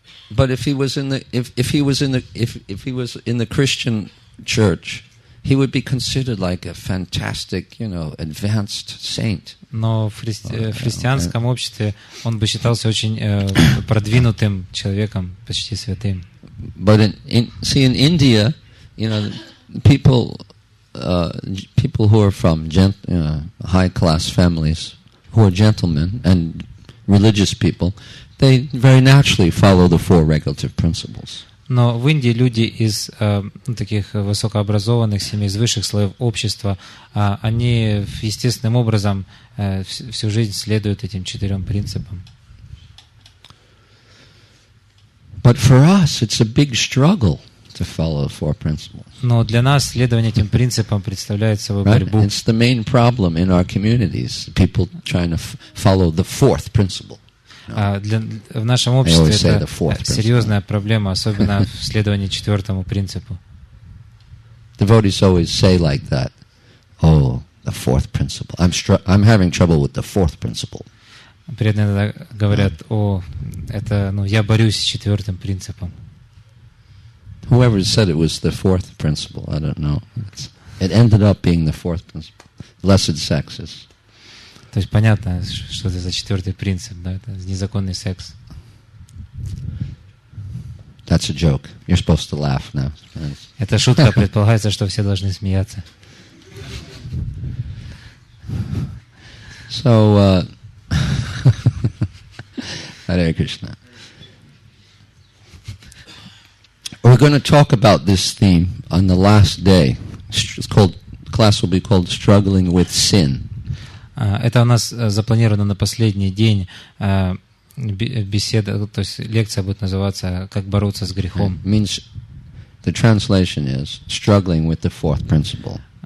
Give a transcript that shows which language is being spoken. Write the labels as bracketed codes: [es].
[en] But if he was in the Christian church, he would be considered like a fantastic, advanced saint. [ru] Но в христианском обществе он бы считался очень продвинутым человеком, почти святым. [en] But in India, people who are from high class families, who are gentlemen and religious people, they very naturally follow the 4 regulative principles. [ru] Но в Индии люди из таких высокообразованных семей, из высших слоев общества, они естественным образом всю жизнь следуют этим 4 принципам. [en] But for us, it's a big struggle to follow the 4 principles. [ru] Но для нас следование этим принципам представляет собой борьбу. [en] It's the main problem in our communities. People trying to follow the 4th principle. [ru] В нашем обществе это серьезная проблема, особенно в следовании 4 принципу. [en] Devotees always say like that. Oh, the 4th principle. I'm having trouble with the 4th principle. [ru] Преданные говорят: я борюсь с 4 принципом. [en] Whoever said it was the 4th principle, I don't know. It ended up being the 4th principle. Blessed sexes. [ru] То есть понятно, что это за 4 принцип, да? Это незаконный секс. [en] That's a joke. You're supposed to laugh now. [ru] Это шутка, предполагается, что все должны смеяться. [en] So, Hare Krishna. We're going to talk about this theme on the last day. Class will be called Struggling with Sin. [ru] Это у нас запланировано на последний день беседа, то есть лекция будет называться «Как бороться с грехом». [en] Means the translation is struggling with the 4th principle.